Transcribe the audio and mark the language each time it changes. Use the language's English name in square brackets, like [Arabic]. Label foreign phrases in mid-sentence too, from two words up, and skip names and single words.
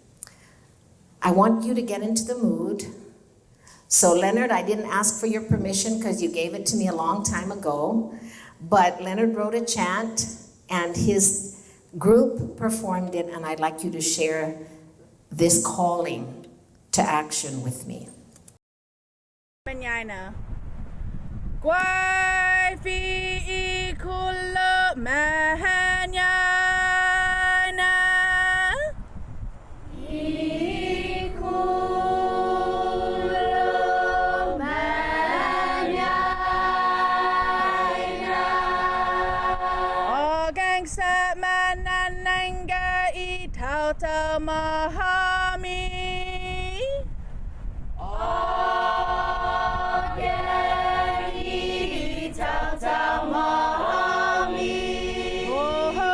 [English] I want you to get into the mood. So Leonard, I didn't ask for your permission because you gave it to me a long time ago, but Leonard wrote a chant and his group performed it, and I'd like you to share this calling to action with me. [Chamorro] Marianas. Guai fi kulo Marianas. Sa manananga itauta mahami. Itauta mahami.